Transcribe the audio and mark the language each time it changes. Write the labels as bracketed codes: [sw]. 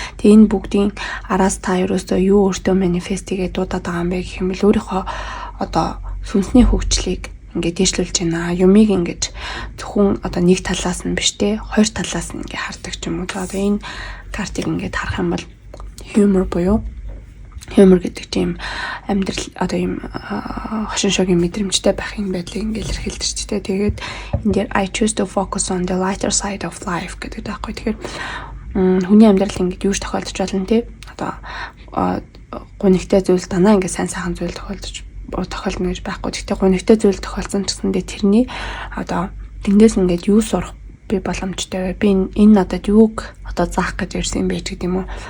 [mn] Тэгээ энэ бүгдийн араас та ерөөсөө юу өөртөө манифест хийгээд дуудаад байгаа юм бэ гэх юм бол өөрийнхөө одоо сүнсний хөгжлийг ингээ дэвшлүүлж байна. Юмыг ингээ зөвхөн одоо нэг талаас нь биш те хоёр талаас нь ингээ хардаг ч юм уу. Одоо энэ картыг ингээ харах юм бол humor буюу humor гэдэг тийм амьдрал одоо юм хошин шогийн мэдрэмжтэй байхын байдлыг ингээд илэрхийлдэг ч тийм. Тэгээд энэ дээр [en] I choose to focus on the lighter side of life [mn] гэдэг таахгүй. Тэгэхээр хүний амьдрал ингээд юуж тохиолдож болно тийм. Одоо гонигтай зүйл данаа ингээд сайн сайхан зүйл тохиолдно гэж байхгүй. Гэхдээ гонигтай зүйл тохиолдсон ч гэсэндээ тэрний одоо тэндээс ингээд юу сурах би боломжтой вэ? Би энэ надад юуг одоо заах гэж ирсэн юм бэ гэдэг юм уу?